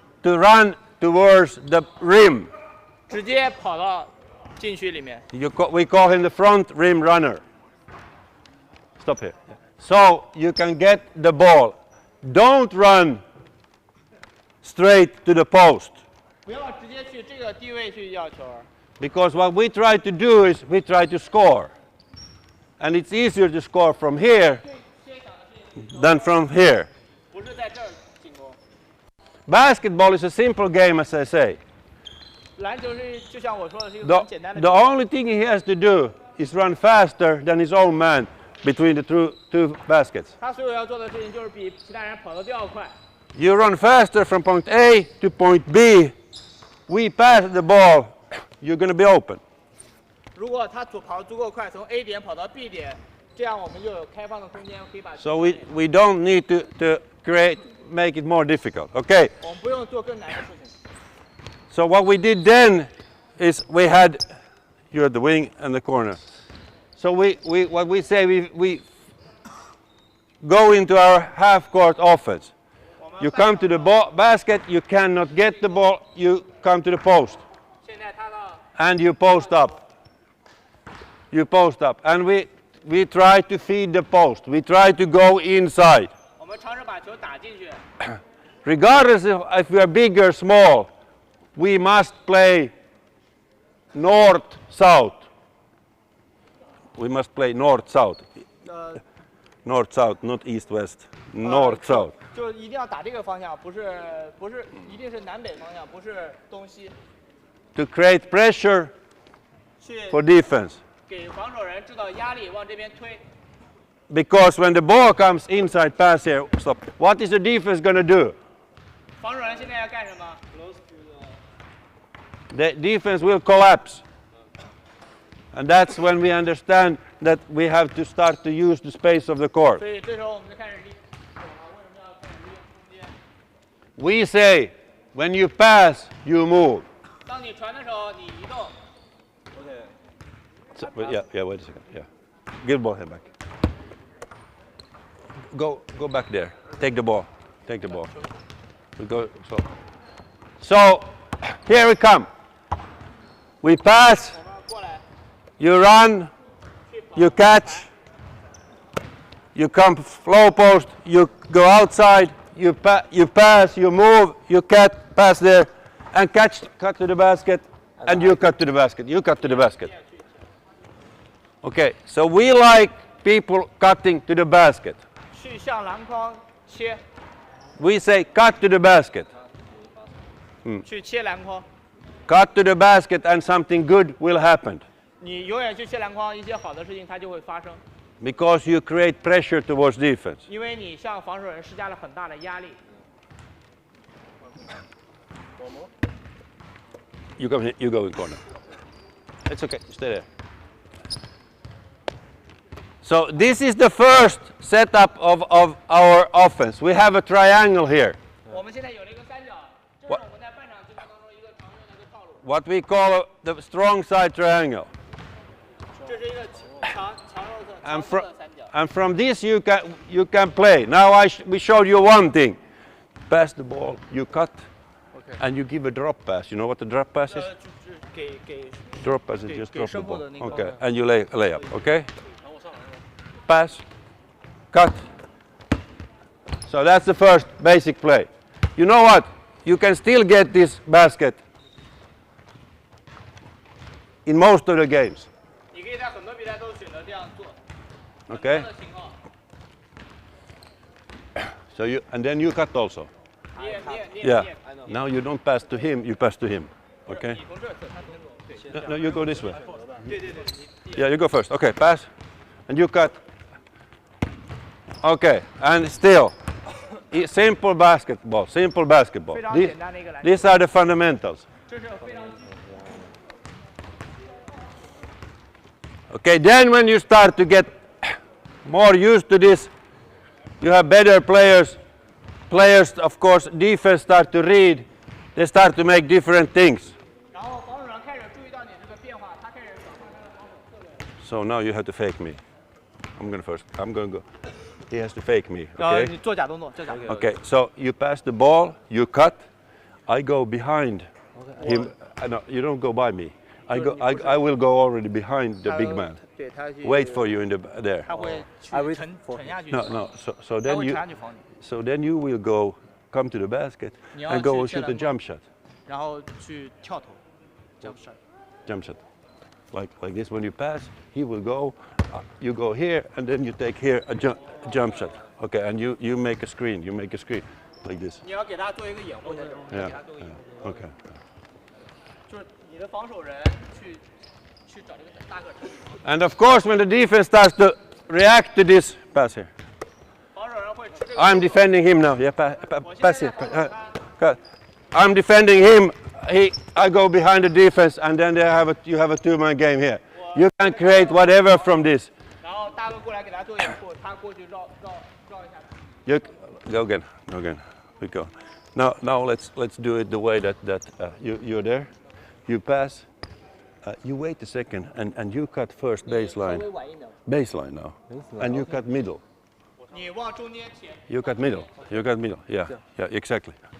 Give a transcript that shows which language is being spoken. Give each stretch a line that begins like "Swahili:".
English: to run towards the rim.
Chinese: 直接跑到禁区里面。
English: We call him the front rim runner. Stop here. So you can get the ball. Don't run straight to the post.
Chinese: 不要直接去这个低位去要球，
English: Because what we try to do is we try to score. And it's easier to score from here
Chinese: 最想的是
English: than from here.
Chinese: 不是在这儿进攻。
English: Basketball is a simple game, as I say.
Chinese: 篮球是就像我说的，是一个
English: The,
Chinese: 很简单的
English: the only thing he has to do is run faster than his own man between the two baskets.
Chinese: 他所有要做的事情就是比其他人跑得都要快。
English: You run faster from point A to point B. We pass the ball, you're going to be open.
Chinese: 如果他跑得足够快，从 A 点跑到 B 点，这样我们就有开放的空间，可以把球传给
English: we don't need to make it more difficult. Okay.
Chinese: 我们不用做更难的事情。
English: So what we did then is we had you at the wing and the corner. So what we say we go into our half court offense. You come to the basket, you cannot get the ball, you come to the post
Chinese: 现在他到
English: and you post up. You post up and we try to feed the post. We try to go inside.
Chinese: 我们尝试把球打进去，
English: Regardless if we are big or small, we must play north-south. We must play north-south. 呃， North-south, not east-west. North-south.
Chinese: 就一定要打这个方向，不是一定是南北方向，不是东西，
English: To create pressure
Chinese: 去
English: for defense.
Chinese: 给防守人制造压力，往这边推。
English: Because when the ball comes inside pass here, stop. What is the defense going to do?
Chinese: 防守人现在要干什么？
English: The defense will collapse. And that's when we understand that we have to start to use the space of the court.
Chinese: 所以这时候我们就开始利用为什么要开始利用空间？
English: We say, when you pass, you move.
Chinese: 当你传的时候，你移动。
English: So, wait a second. Yeah. Give the ball here back. Go back there. Take the ball. We go so here we come. We pass,
Chinese: 我们过来，
English: you run,
Chinese: 去跑
English: you catch, you come flow post, you go outside, you pass, you move, you pass there, and cut to the basket, and you cut to the basket. You cut to the basket. Okay, so we like people cutting to the basket.
Chinese: 去向篮筐切，
English: We say cut to the basket.
Chinese: 去切篮筐。
English: Cut to the basket and something good will happen.
Chinese: 你永远去切篮筐，一些好的事情它就会发生，
English: Because you create pressure towards defense.
Chinese: 因为你向防守人施加了很大的压力。
English: You come here, you go in corner. It's okay, stay there. So this is the first setup of our offense. We have a triangle here.
Chinese: 我们现在有了一个三角，这是我们在半场进攻当中一个常用的一个套路。
English: What we call the strong side triangle.
Chinese: 这是一个强弱的
English: And
Chinese: 强
English: from,
Chinese: 势的三角。
English: and from this you can play. Now we showed you one thing. Pass the ball, you cut, and you give a drop pass. You know what the drop pass is?
Chinese: 就是
English: Drop pass is Okay, just okay, drop the shuffle ball. the nigga. Okay, and you lay up. Okay. Pass. Cut. So that's the first basic play. You know what? You can still get this basket in most of the games.
Chinese: 你可以在很多比赛都选择这样做。
English: Okay.
Chinese: 很多的情况，
English: So you and then you cut also.
Chinese: 你也
English: Yeah. Now you don't pass to him. You pass to him. Okay.
Chinese: 你从这儿走，他从这儿走，对，
English: No, you go this way.
Chinese: 对对对，你
English: Yeah, you go first. Okay, pass. And you cut. Okay, and still. Simple basketball. Simple basketball.
Chinese: 非常
English: These,
Chinese: 简单的一个篮球，
English: these are the fundamentals.
Chinese: 这是非常。
English: Okay, then when you start to get more used to this, you have better players. Players, of course, defense start to read. They start to make different things.
Chinese: 然后防守上开始注意到你这个变化，他开始转换他的防守策略。
English: So now you have to fake me. I'm gonna go. He has to fake me.
Chinese: 然后
English: Okay.
Chinese: 你做假动作，做假动作。
English: Okay. So you pass the ball. You cut. I go behind him. No, you don't go by me. I will go already behind the big man.
Chinese: 对他去
English: Wait for you in there.
Chinese: 他会去
English: I wait
Chinese: 沉
English: for
Chinese: 沉下去。
English: No. So then
Chinese: 会
English: you.
Chinese: 沉下去防你，
English: So then you will come to the basket
Chinese: 你要
English: and go
Chinese: 去
English: shoot a
Chinese: 射篮
English: jump shot.
Chinese: 然后去跳投，
English: jump shot。 Jump shot. Like this. When you pass, he will go. You go here, and then you take here a jump shot. Okay, and you make a screen. You make a screen like this.
Chinese: 你要给他做一个掩护，在这儿，你要
English: Yeah.
Chinese: 给他做一个掩护， Okay. 就是你的防守人去找这个大个场地，
English: And of course, when the defense starts to react to this, pass here.
Chinese: 防守人会吃这个。
English: I'm defending him now. Yeah, pass it. Cut. I'm defending him. I go behind the defense, and then you have a two-man game here. You can create whatever from this.
Chinese: 然后大个过来给他做掩护，他过去绕一下。
English: You go again. We go. Now let's do it the way that you're there. You pass. You wait a second, and you cut first
Chinese: 稍
English: baseline.
Chinese: 微晚一点，
English: Baseline now, and you cut middle.
Chinese: 你往中间切。
English: You cut middle. Yeah, exactly.